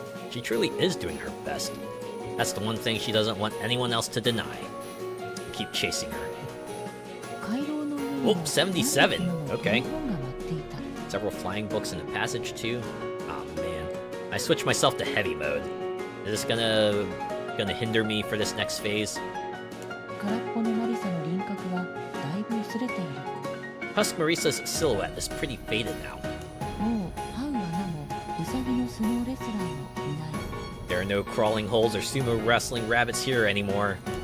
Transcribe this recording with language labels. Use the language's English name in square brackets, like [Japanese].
[English] She truly is doing her best. That's the one thing she doesn't want anyone else to deny. Keep chasing her. [Japanese] 回廊の上には [English] Oh, 77. [Japanese] 何匹もの [English] Okay. [Japanese] 本が待っていた [English] Several flying books in the passage too. Oh man, I switched myself to heavy mode. Is this gonna hinder me for this next phase? [Japanese] 空っぽのマリサの輪郭はだいぶ薄れている [English] Husk Marisa's silhouette is pretty faded now. [Japanese] もう這う穴もウサギの相撲レスラーもいない [English] There are no crawling holes or sumo wrestling rabbits here anymore.